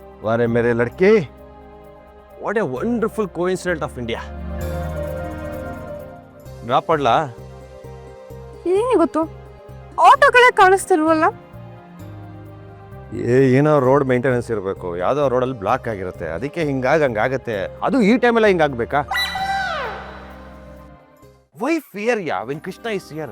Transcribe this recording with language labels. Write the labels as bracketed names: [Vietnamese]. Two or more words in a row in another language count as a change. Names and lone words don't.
[Hindi] अरे मेरे लड़के, [English] what a wonderful coincident of India. [Kannada] ಡ್ರಾಪ್ ಮಾಡ್ಲಾ? ಏನೇ ಗೊತ್ತು, ಆಟೋಗಳೇ ಕಾಣಿಸ್ತಿಲ್ವಲ್ಲ. ಏನೋ [English] road maintenance [Kannada] ಇರಬೇಕು, ಯಾವುದೋ ರೋಡಲ್ಲಿ ಬ್ಲಾಕ್ ಆಗಿರುತ್ತೆ, ಅದಕ್ಕೆ ಹಂಗಾಗತ್ತೆ. ಅದು ಈ ಟೈಮೆಲ್ಲ ಹಿಂಗಾಗ್ಬೇಕಾ? [English] why fear ya when Krishna is here?